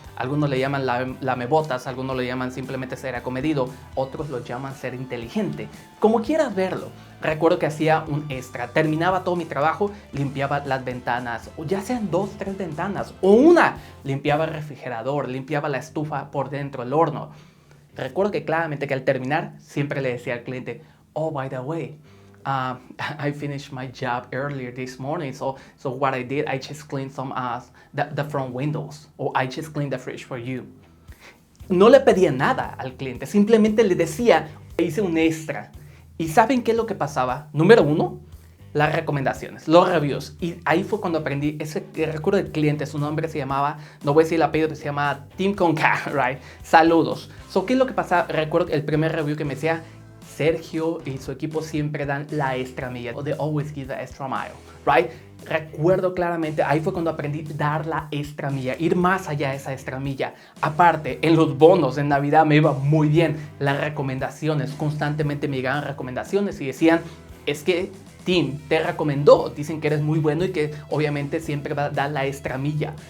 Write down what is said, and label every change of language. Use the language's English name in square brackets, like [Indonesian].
[Spanish] Algunos le llaman lamebotas, algunos le llaman simplemente ser acomedido, otros lo llaman ser inteligente. Como quieras verlo. Recuerdo que hacía un extra. Terminaba todo mi trabajo, limpiaba las ventanas, o ya sean 2, 3 ventanas, o una. Limpiaba el refrigerador, limpiaba la estufa por dentro, el horno. Recuerdo que claramente que al terminar siempre le decía al cliente, [English] oh, by the way, I finished my job earlier this morning, so what I did, I just cleaned some the front windows, or I just cleaned the fridge for you. [Spanish] No le pedía nada al cliente, simplemente le decía, hice un extra. ¿Y saben qué es lo que pasaba? Número 1, las recomendaciones, los reviews. Y ahí fue cuando aprendí, recuerdo del cliente, su nombre se llamaba, no voy a decir el apellido, se llama Tim con K, right? Saludos. ¿Qué es lo que pasaba? Recuerdo el primer review que me decía, Sergio y su equipo siempre dan la extra milla. [English] They always give the extra mile, right? [Spanish] Recuerdo claramente, ahí fue cuando aprendí a dar la extra milla, ir más allá de esa extra milla. Aparte, en los bonos en Navidad me iba muy bien. Las recomendaciones, constantemente me llegaban recomendaciones y decían, es que Tim te recomendó, dicen que eres muy bueno y que obviamente siempre va a dar la extra milla.